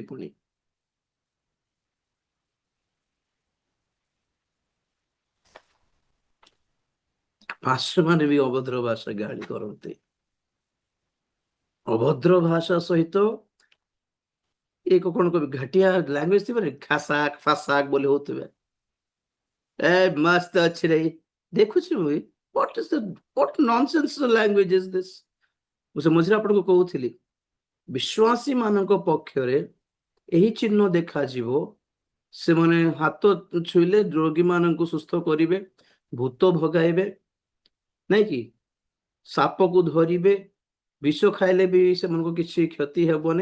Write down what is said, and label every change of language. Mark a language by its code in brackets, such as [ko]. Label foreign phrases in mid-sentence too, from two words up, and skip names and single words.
[or] ପୁଣି ପାଷ୍ଟରମାନେ ବି ଅଭଦ୍ର ଭାଷା ଗାଳି କରନ୍ତି। ଅଭଦ୍ର ଭାଷା ସହିତ ଏକ କଣ କହିବି, ଘାଟିଆ ଲାଙ୍ଗୁଏଜ ଥିବ, ଖାସାକ ଫାସାକ ବୋଲି ହଉଥିବେ। ଏ ମସ୍ତ ଅଛି ରେ, ଦେଖୁଛି ମୁଁ, [en] what nonsense language is this? [or] ମୁଁ ସେ ମଝିରେ ଆପଣଙ୍କୁ କହୁଥିଲି, ବିଶ୍ୱାସୀ ମାନଙ୍କ ପକ୍ଷରେ ଏହି ଚିହ୍ନ ଦେଖାଯିବ। ସେମାନେ ହାତ ଛୁଇଁଲେ ରୋଗୀ ମାନଙ୍କୁ ସୁସ୍ଥ କରିବେ, ଭୂତ ଭଗାଇବେ, ନାଇଁ କି? ସାପକୁ ଧରିବେ, ବିଷ ଖାଇଲେ ବି ସେମାନଙ୍କୁ କିଛି କ୍ଷତି ହେବନି।